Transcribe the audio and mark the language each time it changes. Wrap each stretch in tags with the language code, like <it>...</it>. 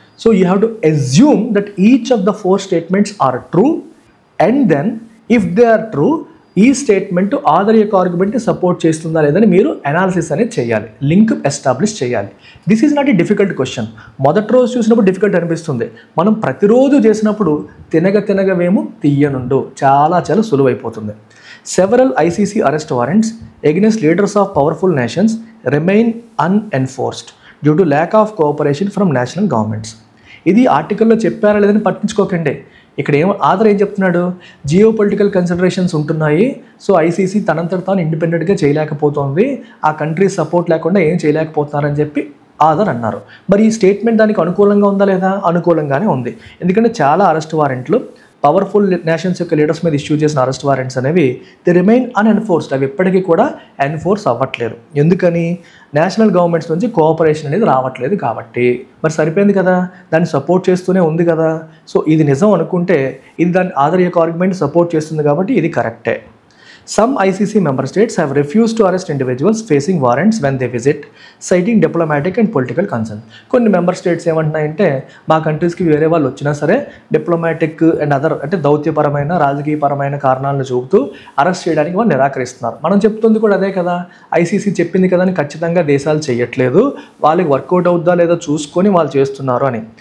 <en>so you have to assume that each of the 4 statements are true, and then if they are true</en> <te>ఈ statement other యొక్క ఆర్గ్యుమెంట్ని support చేస్తుందా లేదని మీరు analysis అనేది చేయాలి, link establish చేయాలి.</te> <en>This is not a difficult question.</en> <te>మొదటి రోజు చూసినప్పుడు డిఫికల్ట్ అనిపిస్తుంది, మనం ప్రతిరోజు చేసినప్పుడు తినగవేమో తీయనుండు, చాలా సులువైపోతుంది.</te> <en>Several ICC arrest warrants against leaders of powerful nations remain unenforced due to lack of cooperation from national governments.</en> <te>ఇది ఆర్టికల్లో చెప్పారా లేదని పట్టించుకోకండి. ఇక్కడ ఆధార్ ఏం చెప్తున్నాడు, జియో పొలిటికల్ కన్సిడరేషన్స్ ఉంటున్నాయి, సో ఐసీసీ తనంతట తాను ఇండిపెండెంట్గా చేయలేకపోతుంది, ఆ కంట్రీ సపోర్ట్ లేకుండా ఏం చేయలేకపోతున్నారని చెప్పి ఆధార్ అన్నారు. మరి ఈ స్టేట్మెంట్ దానికి అనుకూలంగా ఉందా లేదా? అనుకూలంగానే ఉంది. ఎందుకంటే చాలా అరెస్ట్ వారెంట్లు పవర్ఫుల్ నేషన్స్ యొక్క లీడర్స్ మీద ఇష్యూ చేసిన అరెస్ట్ వారెంట్స్ అనేవి</te> <en>the remain unenforced,</en> <te>అవి ఎప్పటికీ కూడా ఎన్ఫోర్స్ అవ్వట్లేదు. ఎందుకని? నేషనల్ గవర్నమెంట్స్ నుంచి కోఆపరేషన్ అనేది రావట్లేదు కాబట్టి. మరి సరిపోయింది కదా, దాన్ని సపోర్ట్ చేస్తూనే ఉంది కదా. సో ఇది నిజం అనుకుంటే ఇది దాని ఆధార్ యొక్క ఆర్గ్యుమెంట్ సపోర్ట్ చేస్తుంది కాబట్టి ఇది కరెక్టే.</te> <en>Some ICC member states have refused to arrest individuals facing warrants when they visit, citing diplomatic and political concern.</en> <te>కొన్ని మెంబర్ స్టేట్స్ ఏమంటున్నాయంటే మా కంట్రీస్కి వేరే వాళ్ళు వచ్చినా సరే డిప్లొమాటిక్ అండ్ అదర్ అంటే దౌత్యపరమైన రాజకీయపరమైన కారణాలను చూపుతూ అరెస్ట్ చేయడానికి వాళ్ళు నిరాకరిస్తున్నారు. మనం చెప్తుంది కూడా అదే కదా, ఐసీసీ చెప్పింది కదా అని ఖచ్చితంగా దేశాలు చేయట్లేదు, వాళ్ళకి వర్కౌట్ అవుద్దా లేదా చూసుకొని వాళ్ళు చేస్తున్నారు అని.</te>